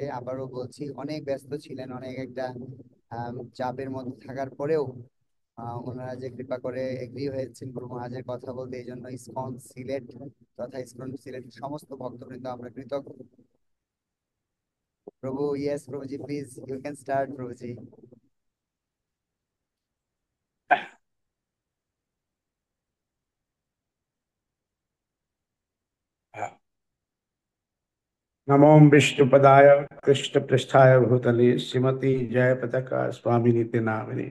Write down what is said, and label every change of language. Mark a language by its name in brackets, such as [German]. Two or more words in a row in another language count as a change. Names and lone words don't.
[Bangla] আবারও বলছি, অনেক ব্যস্ত ছিলেন, অনেক একটা চাপের মধ্যে থাকার পরেও ওনারা যে কৃপা করে এগ্রি হয়েছেন গুরু মহারাজের কথা বলতে, এই জন্য ইসকন সিলেট তথা ইসকন সিলেটের সমস্ত ভক্তবৃন্দ আমরা কৃতজ্ঞ। [English] Prabhu, yes Prabhuji, please you can start Prabhuji. [Hindi] हाँ। [Sanskrit] नमो विष्णुपदाय कृष्ण पृष्ठाय भूतले श्रीमती जय पताका स्वामी नित्य नामिनी।